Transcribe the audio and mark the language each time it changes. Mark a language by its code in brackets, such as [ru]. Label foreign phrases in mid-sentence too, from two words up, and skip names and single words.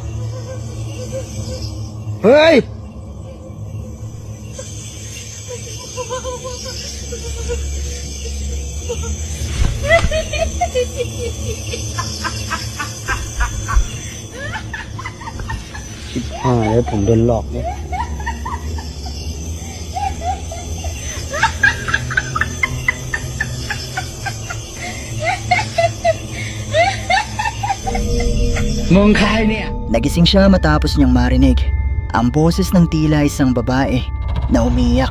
[tl] Hoy! [th] ผมโดนหลอกเนี่ย [tl] Nagising siya matapos niyang marinig ang boses ng tila isang babae na umiyak.